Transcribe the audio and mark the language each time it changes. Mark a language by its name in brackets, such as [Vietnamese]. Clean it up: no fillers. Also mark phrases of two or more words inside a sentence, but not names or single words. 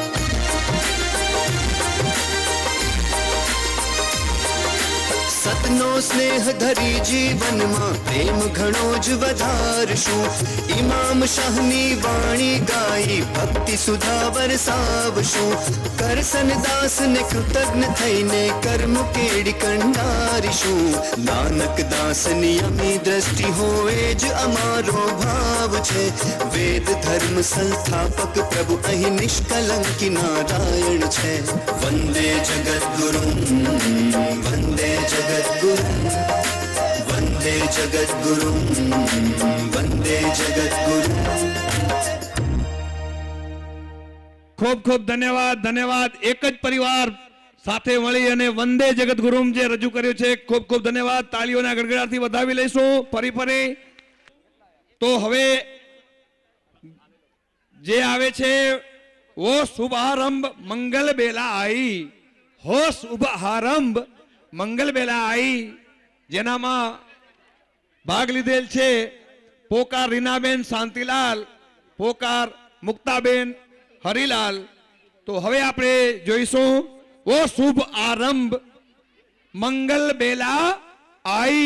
[Gujarati] સતનો સ્નેહ ધરી જીવન મેં પ્રેમ ઘણો જ વધારશું ઇમામ શાહની વાણી ગાઈ ભક્તિ સુધા વરસાવશું કરસન દાસ ને કૃતજ્ઞ થઈને કર્મ કેડી કંડારીશું નાનક દાસની અમી દ્રષ્ટિ હોય જ અમારો ભાવ છે વેદ ધર્મ સંસ્થાપક પ્રભુ અહીં નિષ્કલંકી નારાયણ છે વંદે જગદગુરુ વંદે જગદગુરુ વંદે જગદ્ગુરુ વંદે જગદ્ગુરુ। ખૂબ ખૂબ ધન્યવાદ ધન્યવાદ। એક જ પરિવાર સાથે મળી અને વંદે જગદ્ગુરુ જે રજૂ કર્યો છે ખૂબ ખૂબ ધન્યવાદ। તાળીઓના ગડગડાથી વધાવી લઈશું ફરી ફરી। તો હવે જે આવે છે વો શુભારંભ મંગલ બેલા આઈ, હો શુભારંભ મંગલ બેલા આઈ, જેનામા ભાગ લીધેલ છે પોકાર રીનાબેન શાંતિલાલ, પોકાર મુક્તાબેન હરિલાલ। તો હવે આપણે જોઈશું વો શુભ આરંભ મંગલ બેલા આઈ।